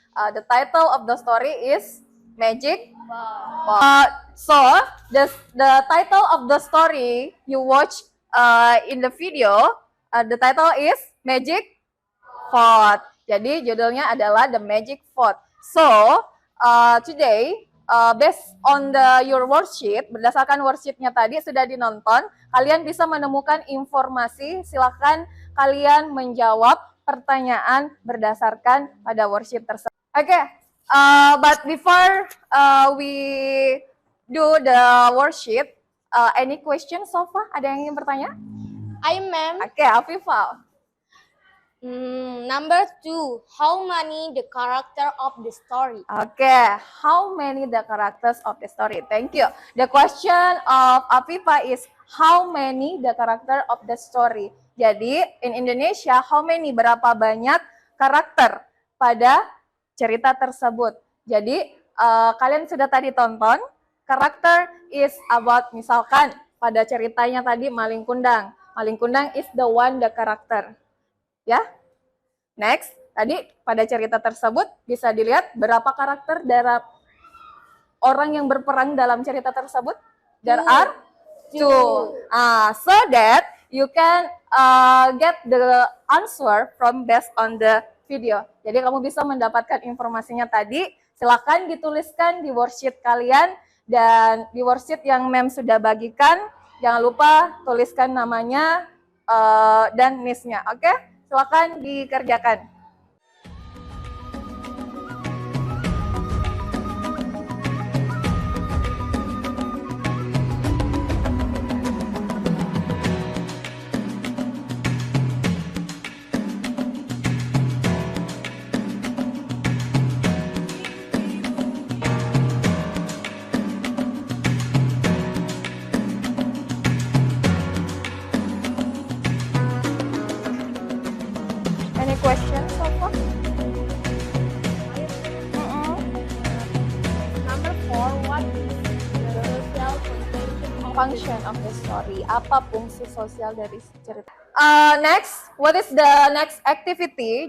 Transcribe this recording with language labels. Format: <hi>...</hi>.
<en>The title of the story is Magic. So the title of the story you watch in the video, the title is Magic Pot.</en> <id>Jadi judulnya adalah The Magic Pot.</id> <en>So today, based on your worksheet,</en> <id>berdasarkan worksheetnya tadi sudah dinonton, kalian bisa menemukan informasi. Silakan kalian menjawab pertanyaan berdasarkan pada worksheet tersebut.</id> <en>Okay, but before we do the worksheet, any questions so far?</en> <id>Ada yang ingin bertanya? Ayo, ma'am.</id> <en>Okay, Afifah. Number 2. How many the character of the story? Okay, how many the characters of the story? Thank you. The question of Afifa is how many the character of the story.</en> <id>Jadi</id> <en>in Indonesia, how many,</en> <id>berapa banyak karakter pada cerita tersebut. Jadi kalian sudah tadi tonton, karakter</id> <en>is about,</en> <id>misalkan pada ceritanya tadi Maling Kundang.</id> <en>Maling Kundang is the one the character.</en> <id>Ya. Next, tadi pada cerita tersebut bisa dilihat berapa karakter dari orang yang berperang dalam cerita tersebut.</id> <en>There are two. So that you can get the answer from based on the video.</en> <id>Jadi kamu bisa mendapatkan informasinya tadi. Silakan dituliskan di worksheet kalian, dan di worksheet yang Mem sudah bagikan, jangan lupa tuliskan namanya dan niche-nya. Oke? Silakan dikerjakan.</id> <en>Any questions so far? Number 4. What is the social Function of the story.</en> <id>Apa fungsi sosial dari cerita?</id> <en>Next, what is the next activity?</en>